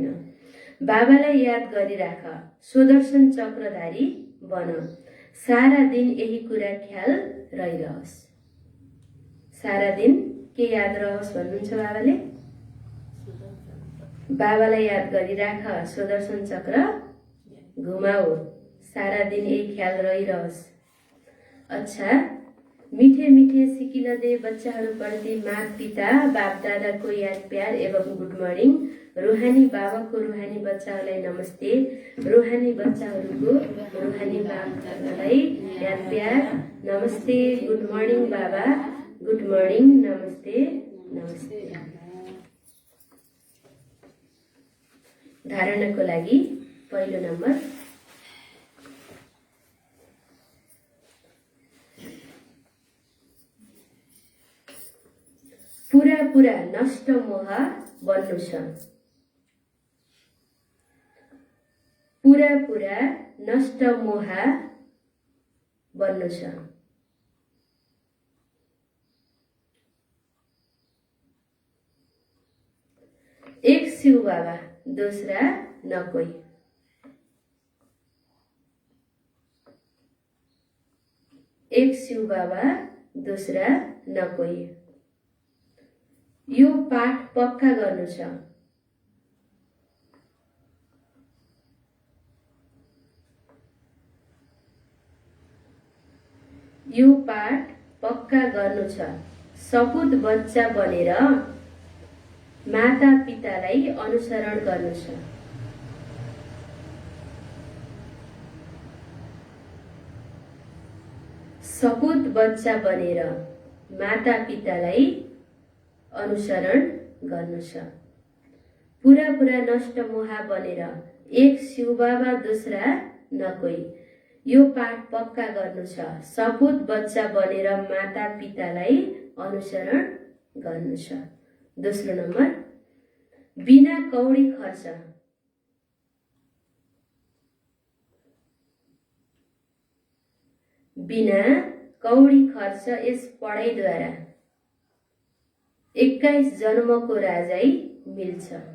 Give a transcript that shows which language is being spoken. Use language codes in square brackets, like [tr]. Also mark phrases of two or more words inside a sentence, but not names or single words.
[ne] बाबालाई याद गरिराख, सुदर्शन चक्रधारी बन, सारा दिन यही कुरा ख्याल रहिरहोस्। सारा दिन के याद रहोस् भन्नुहुन्छ बाबाले? बाबालाई याद गरिराख, सुदर्शन चक्र घुमाऊ, सारा दिन यही ख्याल रहिरहोस्। अच्छा, मिठे मिठे सिकिला दे बच्चाहरूप्रति माता पिता बाप दादाको याद प्यार एवं [en] good morning. [ne] रूहानी बाबाको रूहानी बच्चाहरूलाई नमस्ते, रूहानी बच्चाहरूको रूहानी बाप दादालाई याद प्यार नमस्ते। [en] good morning Baba, good morning, [ne] नमस्ते नमस्ते। धारणाको लागि पहिलो नम्बर, पुरा पुरा नष्ट मोह बन्नु छ। पुरा पुरा नष्ट मोह बन्नु छ। [hi] एक शिव बाबा, दूसरा न कोई। एक शिव बाबा, दूसरा न कोई। [ne] यो पाठ पक्का गर्नु छ। यो पाठ पक्का गर्नु छ। सपुत बच्चा बनेर माता पितालाई अनुसरण गर्नु छ। सपुत बच्चा बनेर माता पितालाई अनुसरण गर्नु छ। पुरा पुरा नष्ट मोह बनेर [hi] एक शिव बाबा, दूसरा न कोही। [ne] यो पाठ पक्का गर्नु छ। सपुत बच्चा बनेर माता पितालाई अनुसरण गर्नु छ। दोस्रो नम्बर, बिना कौडी खर्च। बिना कौडी खर्च यस पढाइद्वारा 21 जन्मको राजाई मिल्छ।